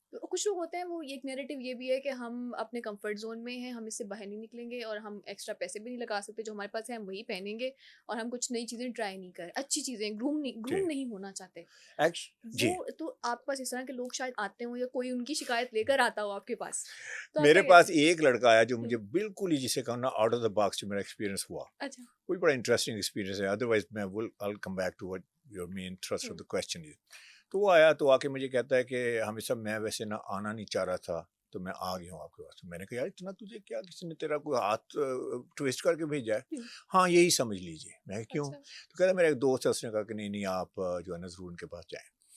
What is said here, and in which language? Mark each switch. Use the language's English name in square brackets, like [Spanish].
[Urdu] کچھ لوگ ہوتے ہیں وہ ایک نیریٹو یہ بھی ہے کہ ہم اپنے کمفرٹ زون میں ہیں, ہم اس سے باہر نہیں نکلیں گے اور ہم ایکسٹرا پیسے بھی نہیں لگا سکتے, جو ہمارے پاس ہے ہم وہی پہنیں گے اور ہم کچھ نئی چیزیں ٹرائی نہیں کریں, اچھی چیزیں گروم نہیں ہونا چاہتے. جی وہ تو آپ کے پاس اس طرح کے لوگ شاید آتے ہوں یا کوئی ان کی شکایت لے کر آتا ہو آپ کے پاس, تو آپ میرے کیا پاس کہتے ہیں؟ ایک لڑکا آیا جو مجھے بالکل ہی جسے کہنا آؤٹ آف دا باکس جو میرا ایکسپیرینس ہوا, اچھا کوئی بڑا انٹرسٹنگ ایکسپیرینس ہے, ادروائز میں [English] I'll come back to what your main thrust of the question is. [Urdu] تو وہ آیا تو آ کے مجھے کہتا ہے کہ ہمیشہ میں ویسے نہ آنا نہیں چاہ رہا تھا تو میں آ گیا ہوں آپ کے پاس. میں نے کہا یار اتنا تجھے کیا, کسی نے تیرا کوئی ہاتھ ٹویسٹ کر کے بھیجا ہے؟ ہاں یہی سمجھ لیجیے. میں کیوں؟ تو کہتا میرا ایک دوست ہے, اس نے کہا کہ نہیں آپ جو ہے نا ضرور ان کے پاس جائیں.